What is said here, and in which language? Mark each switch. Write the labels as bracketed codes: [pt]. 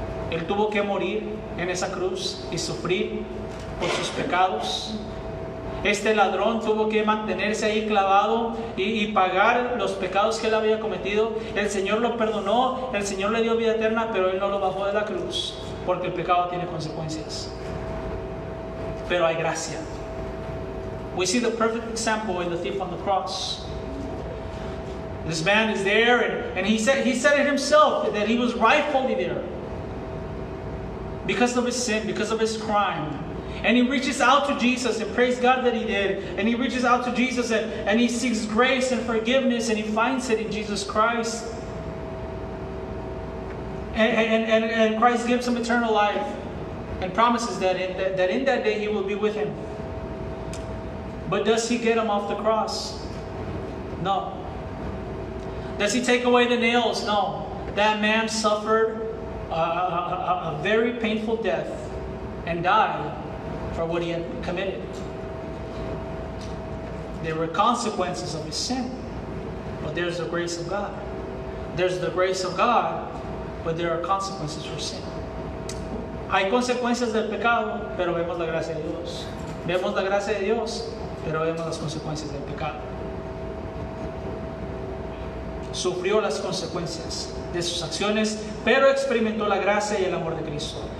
[es] Él tuvo que morir en esa cruz y sufrir por sus pecados. Este ladrón tuvo que mantenerse ahí clavado y pagar los pecados que él había cometido. El Señor lo perdonó, el Señor le dio vida eterna, pero él no lo bajó de la cruz, porque el pecado tiene consecuencias. Pero hay gracia. [en] We see the perfect example in the thief on the cross. This man is there, and he said it himself, that he was rightfully there because of his sin, because of his crime. And he reaches out to Jesus, and praise God that he did. And he reaches out to Jesus, and he seeks grace and forgiveness, and he finds it in Jesus Christ. And Christ gives him eternal life and promises that in that day he will be with him. But does he get him off the cross? No. Does he take away the nails? No. That man suffered a very painful death and died for what he had committed. There were consequences of his sin, but there's the grace of God. There's the grace of God, but there are consequences for sin. [es] Hay consecuencias del pecado, pero vemos la gracia de Dios. Vemos la gracia de Dios, pero vemos las consecuencias del pecado. Sufrió las consecuencias de sus acciones, pero experimentó la gracia y el amor de Cristo.